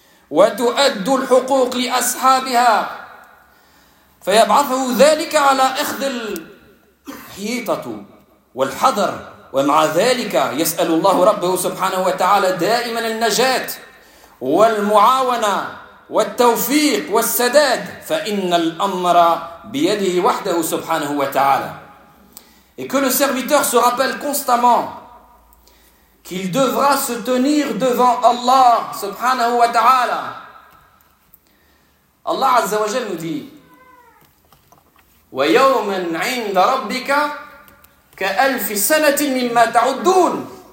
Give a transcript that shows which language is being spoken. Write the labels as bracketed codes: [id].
[ar] وتؤدي الحقوق لأصحابها فيبعثه ذلك على أخذ الحيطة والحذر ومع ذلك يسأل الله ربه سبحانه وتعالى دائما النجاة والمعاونة والتوفيق والسداد فإن الأمر بيده وحده سبحانه وتعالى. [fr] Et que le serviteur se rappelle constamment qu'il devra se tenir devant Allah subhanahu wa ta'ala. Allah azza wa jal nous dit [ar] وَيَوْمًا عِنْدَ رَبِّكَ كَأَلْفِ سَنَةٍ مِمَّا تَعُدُّونَ.